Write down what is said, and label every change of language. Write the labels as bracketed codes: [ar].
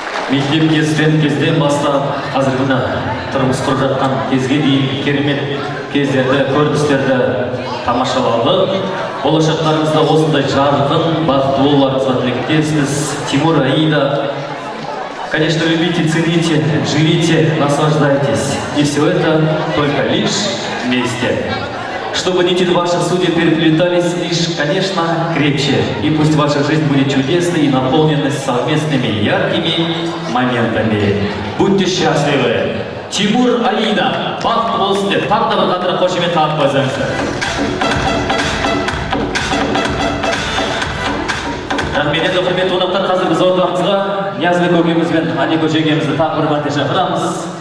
[kk] Мектепке студент кезден бастап қазіргі тұрмыс құрып жатқан кезге дейін керемет кездерді, көріністерді тамашалады. Болашақтарыңызда осындай жарқын, бақытты болуларыңызға тілектеспіз. [ru] Тимур, Аида, конечно, любите, цените, живите, наслаждайтесь. И все это только лишь вместе. Чтобы нити ваших судеб переплетались лишь, конечно, крепче. И пусть ваша жизнь будет чудесной и наполненной совместными яркими моментами. Будьте счастливы! [kk] Тимур, Аида, бақытты болсын деп тағы да бір қатырақ қошемет қағып қойсаңыздар. Рахмет, енді құрметті қонақтар, қазір біз ортамызға Ниязбек көкеміз бен Анико жеңгемізді тағы бір мәрте шақырамыз.